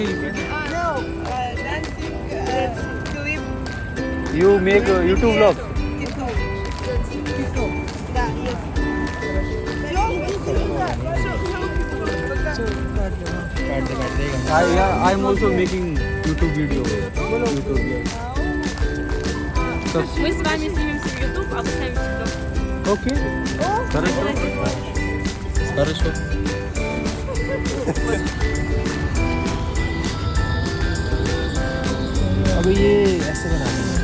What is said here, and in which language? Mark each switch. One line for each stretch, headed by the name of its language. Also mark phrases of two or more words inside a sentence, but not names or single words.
English: No, dancing clip. You make YouTube Yes. vlogs. TikTok. Yeah, yes. I'm also making YouTube video. YouTube, yes.
Russian: Мы с вами снимемся в YouTube, а вы сами в TikTok.
English: Okay.
Russian: Хорошо. Хорошо.
Hindi: अब ये ऐसे बनाना है।